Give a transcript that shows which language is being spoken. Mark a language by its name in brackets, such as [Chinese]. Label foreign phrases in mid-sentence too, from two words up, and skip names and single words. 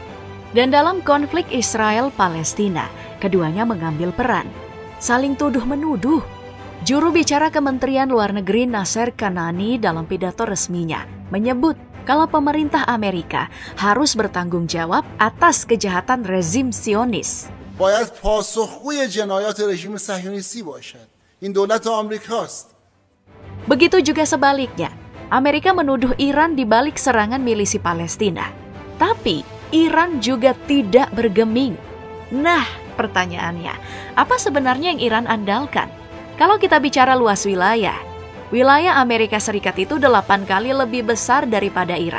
[Indonesian] Dan dalam konflik Israel-Palestina, keduanya mengambil peran, saling tuduh-menuduh. Juru bicara Kementerian Luar Negeri Nasser Kanani dalam pidato resminya menyebut kalau pemerintah Amerika harus bertanggung jawab atas kejahatan rezim Zionis. [Persian] باید پاسخگوی جنایات رژیم صهیونیستی باشد. این دولت آمریکاست. [Indonesian] Begitu juga sebaliknya, Amerika menuduh Iran di balik serangan milisi Palestina. Tapi Iran juga tidak bergeming. Nah, pertanyaannya, apa sebenarnya yang Iran andalkan? Kalau kita bicara luas wilayah Amerika Serikat itu 8 kali lebih besar daripada Iran.